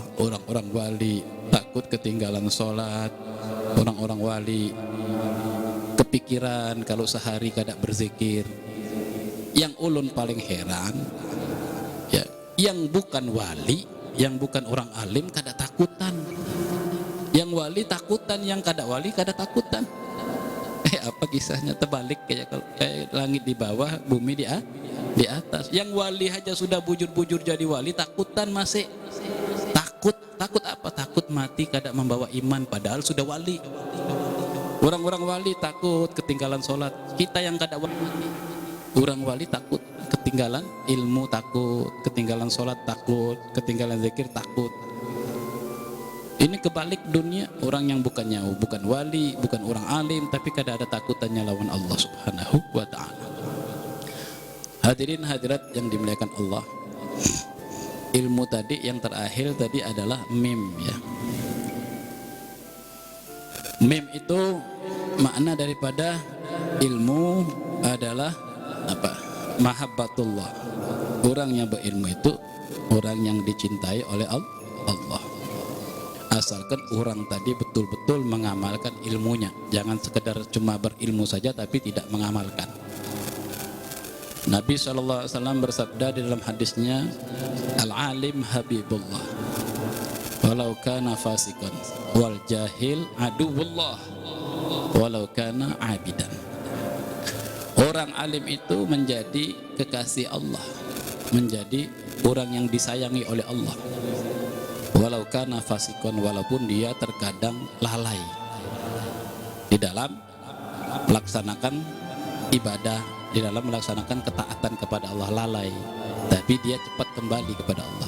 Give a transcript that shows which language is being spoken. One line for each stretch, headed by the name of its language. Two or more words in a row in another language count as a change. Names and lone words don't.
Indonesian: Orang-orang wali takut ketinggalan sholat.
Banjar: Orang-orang wali kepikiran kalau sehari kada berzikir. Yang ulun paling heran, ya, yang bukan wali, yang bukan orang alim kada takutan. Yang wali takutan, yang kada wali kada takutan.
Indonesian: Apa kisahnya? Terbalik kayak langit di bawah, bumi di atas.
Banjar: Yang wali aja sudah bujur-bujur jadi wali, takutan masih takut.
Indonesian: Takut apa? Takut mati kada membawa iman padahal sudah wali. Orang-orang wali takut ketinggalan sholat. Kita yang kada wali, orang wali takut ketinggalan ilmu, takut ketinggalan sholat, takut ketinggalan zikir, takut. Ini kebalik dunia, orang yang bukan wali, bukan orang alim, tapi kada ada takutannya lawan Allah Subhanahu wa ta'ala. Hadirin hadirat yang dimuliakan Allah, ilmu tadi yang terakhir tadi adalah mim, ya. Mim itu makna daripada ilmu adalah apa? Mahabbatullah. Orang yang berilmu itu orang yang dicintai oleh Allah. Asalkan orang tadi betul-betul mengamalkan ilmunya, jangan sekedar cuma berilmu saja tapi tidak mengamalkan. Nabi SAW bersabda di dalam hadisnya,
Arabic: العالم حبيب الله ولو كان فاسقا، والجاهل عدو الله ولو كان عابدا.
Indonesian: Orang alim itu menjadi kekasih Allah, menjadi orang yang disayangi oleh Allah.
Arabic: ولو كان فاسقا,
Indonesian: walaupun dia terkadang lalai di dalam melaksanakan ibadah, di dalam melaksanakan ketaatan kepada Allah, lalai, tapi dia cepat kembali kepada Allah.